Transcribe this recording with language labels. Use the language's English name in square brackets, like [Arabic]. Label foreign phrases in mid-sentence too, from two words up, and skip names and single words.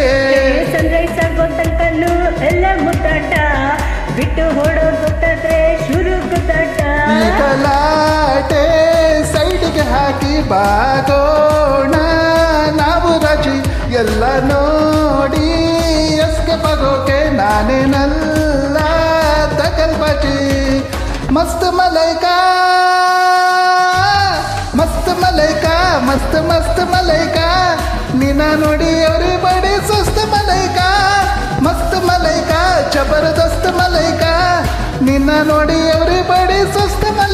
[Kannada] ಸನ್ರೈಸ್ ಆಗೋ ತನಕನು ಎಲ್ಲ ಮುದ್ದಾಟ, ಬಿಟ್ಟು ಹೊಡೋ ಗೊತ್ತಾದ್ರೆ ಶುರು ಗುದ್ದಾಟ. ಈ ಗಲಾಟೆ ಸೈಡ್ಗೆ ಹಾಕಿ ಬಾಗೋಣ ನಾವು ರಾಜಿ, ಎಲ್ಲ ನೋಡಿ ಎಸ್ಗೆ ಬಗೋಕೆ ನಾನೇನಲ್ಲ ತಗಲ್ಬಾಜಿ. [Hindi] मस्त मलाइका, मस्त मलाइका, मस्त मस्त मलाइका, [Kannada] ನಿನ್ನ ನೋಡಿ ಎವ್ರಿಬಡಿ ಸುಸ್ತ್ ಮಲೈಕಾ, [Hindi] मस्त मलाइका, ज़बरदस्त मलाइका, [Kannada] ನಿನ್ನ ನೋಡಿ ಎವ್ರಿಬಡಿ ಸುಸ್ತ್